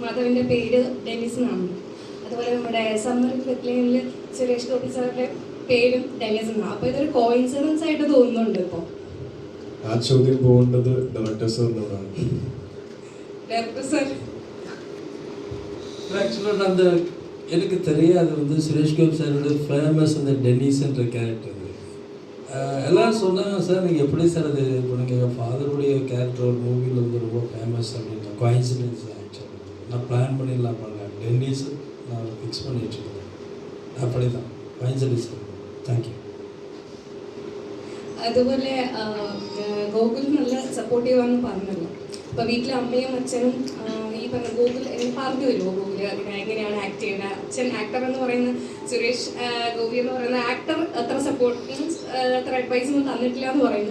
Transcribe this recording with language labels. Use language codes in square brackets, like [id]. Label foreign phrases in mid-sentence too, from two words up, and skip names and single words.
[ml] മാധവൻ്റെ പേര് ഡെന്നിസ് എന്നാണ്. അതുപോലെ നമ്മുടെ സമ്മർ റിഫ്ലെക്റ്റിൽ സുരേഷ് ഗോപി സാറിൻ്റെ പേരും ഡെന്നിസ് എന്നാണ്. അപ്പോൾ ഇതൊരു കോയിൻസിഡൻസ് ആയിട്ട് തോന്നുന്നുണ്ട് ഇപ്പോൾ. ആ ചോദ്യം പോകേണ്ടത് ഡയറക്ടർ സാറിനോടാണ്. ഡയറക്ടർ സാർ [ta] ஆக்சுவலாக அந்த எனக்கு தெரியாது சுரேஷ் கோபி சாரோட ஃபேமஸ் அந்த டென்னிஸ்ன்ற கேரக்டர். எல்லோரும் சொன்னாங்க, சார் நீங்கள் எப்படி சார் அது இப்போ நீங்கள் எங்கள் ஃபாதருடைய கேரக்டர் ஒரு மூவியில் ரொம்ப ஃபேமஸ் அப்படின்ற கோயின்சிடென்ஸ். ஆக்சுவலாக நான் பிளான் பண்ணிடலாம் பண்ணேன், டென்னிஸ் நான் ஃபிக்ஸ் பண்ணிட்டுருக்கேன். அப்படி தான் கோயின்சிடென்ஸ். [en] Thank you. [ml] അതുപോലെ ഗോകുൽ നല്ല സപ്പോർട്ടീവാണെന്ന് പറഞ്ഞല്ലോ. അപ്പോൾ വീട്ടിലെ അമ്മയും അച്ഛനും ഈ പറഞ്ഞ ഗോകുൽ പറഞ്ഞു വരുമോ ഗോകുൽ എങ്ങനെയാണ് ആക്ട് ചെയ്യുന്നത്? അച്ഛൻ ആക്ടർ എന്ന് പറയുന്ന സുരേഷ് ഗോപി എന്ന് പറയുന്ന ആക്ടർ അത്ര [en] support means [ml] അത്ര അഡ്വൈസൊന്നും തന്നിട്ടില്ല എന്ന് പറയുന്നു.